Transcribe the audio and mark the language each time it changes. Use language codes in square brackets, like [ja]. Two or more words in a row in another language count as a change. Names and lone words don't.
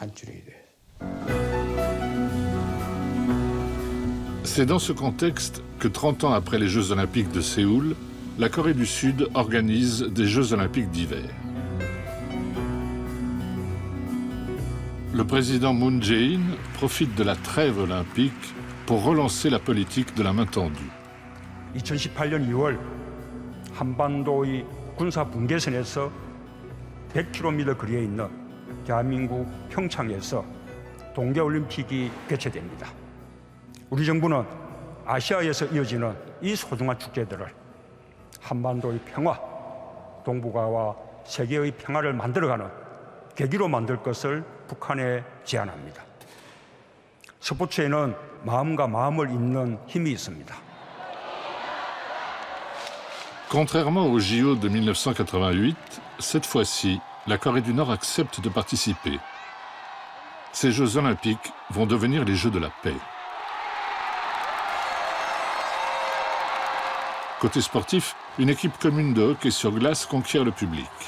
[fr] C'est dans ce contexte que 30 ans après les Jeux Olympiques de Séoul, la Corée du Sud organise des Jeux Olympiques d'hiver. Le président Moon Jae-in profite de la trêve olympique pour relancer la politique de la main tendue. [ko] 2018년 2월 한반도의 군사 분계선에서 100km 거리에 있는 대한민국 평창에서 동계올림픽이 개최됩니다. 우리 정부는 아시아에서 이어지는 이 소중한 축제들을 한반도의 평화, 동북아와 세계의 평화를 만들어가는 계기로 만들 것을 북한에 제안합니다. 스포츠에는 마음과 마음을 잇는 힘이 있습니다. [fr] Contrairement aux JO de 1988, cette fois-ci, la Corée du Nord accepte de participer. Ces Jeux olympiques vont devenir les Jeux de la paix. Côté sportif, une équipe commune de hockey sur glace conquiert le public.